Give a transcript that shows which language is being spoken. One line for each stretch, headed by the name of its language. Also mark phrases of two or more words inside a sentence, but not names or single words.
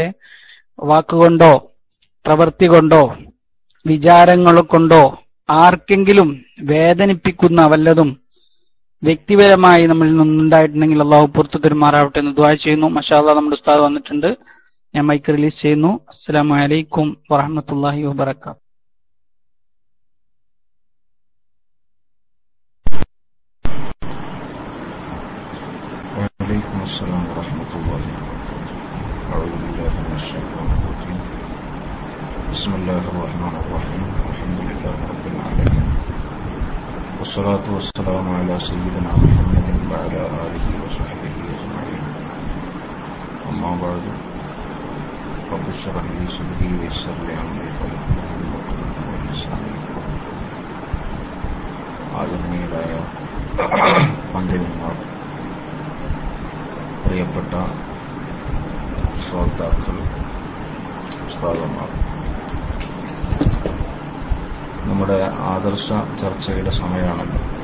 Malayalam: വാക്കുകൊണ്ടോ പ്രവൃത്തി കൊണ്ടോ വിചാരങ്ങൾ കൊണ്ടോ ആർക്കെങ്കിലും വേദനിപ്പിക്കുന്ന വല്ലതും വ്യക്തിപരമായി നമ്മളിൽ നിന്നുണ്ടായിട്ടുണ്ടെങ്കിൽ അള്ളാഹു പുറത്തു തരുമാറാവട്ടെ എന്ന് ദുആ ചെയ്യുന്നു.
Arabic: ما شاء الله
Malayalam: നമ്മുടെ ഉസ്താദ് വന്നിട്ടുണ്ട്. ഞാൻ
English: mic release
Malayalam: ചെയ്യുന്നു.
Arabic: السلام عليكم ورحمة الله وبركاته. وعليكم السلام ورحمة الله وبركاته. أعوذ بالله من الشيطان الرجيم. بسم الله الرحمن الرحيم. الحمد لله رب العالمين. والصلاة والسلام على سيدنا محمد وعلى آله وصحبه أجمعين. أما بعد رب اشرح لي صدري ويسر لي أمري واحلل عقدة من لساني يفقهوا قولي.
Malayalam: ആദരണീയരായ പണ്ഡിതന്മാർ, പ്രിയപ്പെട്ട ശ്രോതാക്കൾ, ഉസ്താദന്മാർ, നമ്മുടെ ആദർശ ചർച്ചയുടെ സമയമാണല്ലോ.